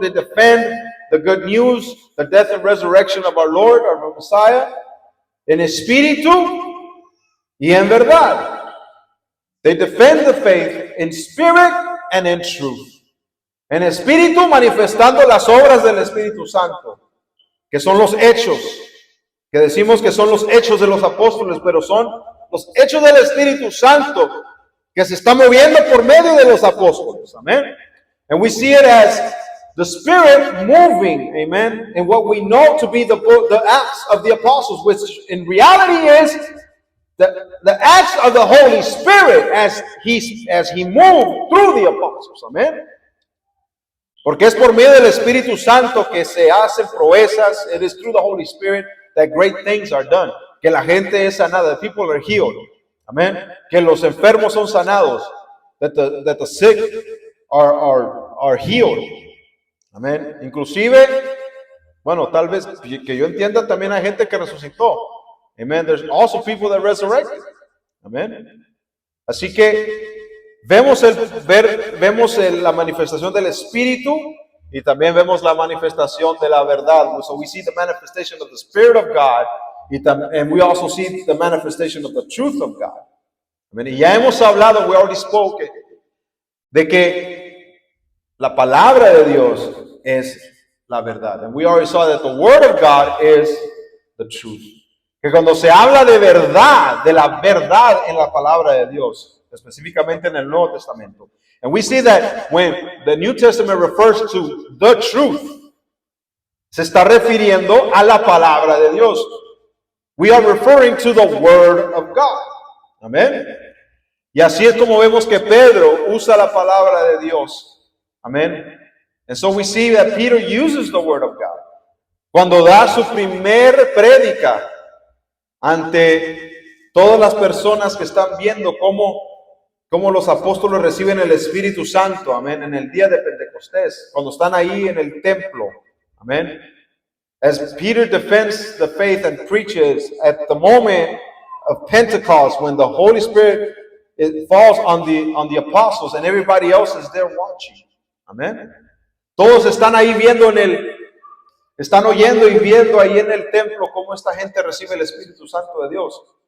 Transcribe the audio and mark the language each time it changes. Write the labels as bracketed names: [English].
[English] They defend the good news, the death and resurrection of our Lord, our Messiah, [Spanish] en espíritu y en verdad. [English] They defend the faith in spirit and in truth. [Spanish] En espíritu, manifestando las obras del Espíritu Santo, que son los hechos, que decimos que son los hechos de los apóstoles, pero son los hechos del Espíritu Santo que se está moviendo por medio de los apóstoles. Amén. [English] And we see it as the Spirit moving, amen, in what we know to be the acts of the apostles, which in reality is the acts of the Holy Spirit as he moved through the apostles. Amen. [Spanish] Porque es por medio del Espíritu Santo que se hacen proezas. [English] It is through the Holy Spirit that great things are done. [Spanish] Que la gente es sanada. [English] The people are healed. [Spanish] Amen. Que los enfermos son sanados. [English] That the sick are healed. Amen. [Spanish] Inclusive, bueno, tal vez que yo entienda, también hay gente que resucitó. [English] Amen. There's also people that resurrected. Amen. [Spanish] Así que vemos la manifestación del Espíritu y también vemos la manifestación de la verdad. [English] So we see the manifestation of the Spirit of God and we also see the manifestation of the truth of God. Amen. [Spanish] Y ya hemos hablado, [English] we already spoke, [Spanish] de que la palabra de Dios es la verdad. [English] And we already saw that the Word of God is the truth. [Spanish] Que cuando se habla de verdad, de la verdad en la palabra de Dios, específicamente en el Nuevo Testamento. [English] And we see that when the New Testament refers to the truth, [Spanish] se está refiriendo a la palabra de Dios. [English] We are referring to the Word of God. [Spanish] Amén. Y así es como vemos que Pedro usa la palabra de Dios. Amén. [English] And so we see that Peter uses the Word of God. [Spanish] Cuando da su primer prédica ante todas las personas que están viendo cómo los apóstoles reciben el Espíritu Santo, amén, en el día de Pentecostés, cuando están ahí en el templo, amén. [English] As Peter defends the faith and preaches at the moment of Pentecost, when the Holy Spirit falls on the apostles and everybody else is there watching, amén. [Spanish] Todos están ahí viendo están oyendo y viendo ahí en el templo cómo esta gente recibe el Espíritu Santo de Dios.